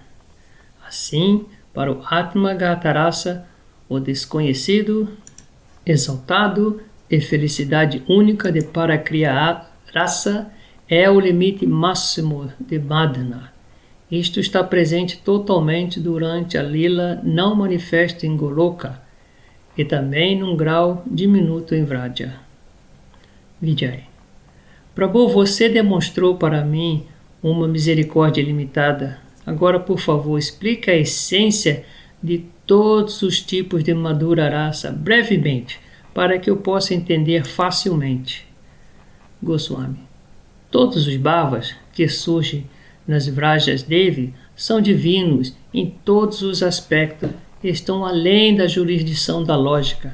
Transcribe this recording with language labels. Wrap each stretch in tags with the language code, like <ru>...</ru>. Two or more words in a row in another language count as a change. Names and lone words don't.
<pt>Assim, para o Atmagata rasa, o desconhecido, exaltado e felicidade única de Parakriya rasa é o limite máximo de Madana. Isto está presente totalmente durante a lila não manifesta em Goloka e também num grau diminuto em Vraja. Vijay. Prabhu, você demonstrou para mim uma misericórdia ilimitada. Agora, por favor, explique a essência de todos os tipos de Madhura rasa, brevemente, para que eu possa entender facilmente. Goswami. Todos os bhavas que surgem nas Vrajas Devi são divinos em todos os aspectos e estão além da jurisdição da lógica.</pt>